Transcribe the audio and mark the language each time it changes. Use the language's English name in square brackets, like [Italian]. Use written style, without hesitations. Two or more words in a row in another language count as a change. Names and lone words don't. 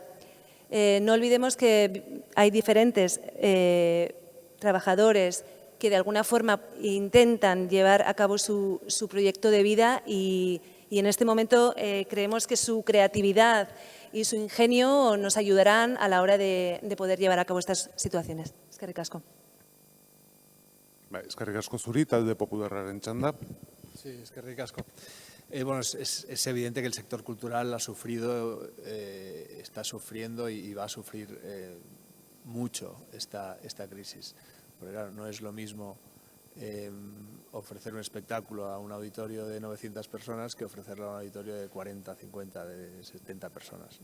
[Spanish] No olvidemos que hay diferentes trabajadores que de alguna forma intentan llevar a cabo su proyecto de vida y en este momento creemos que su creatividad y su ingenio nos ayudarán a la hora de poder llevar a cabo estas situaciones. [Basque] Eskerrik asko. Eskerrik asko zuri, talde popularraren txanda. Sí, eskerrik asko. [Spanish] Bueno, es evidente que el sector cultural ha sufrido, está sufriendo y va a sufrir mucho esta crisis. Porque claro, no es lo mismo ofrecer un espectáculo a un auditorio de 900 personas que ofrecerlo a un auditorio de 40, 50, de 70 personas.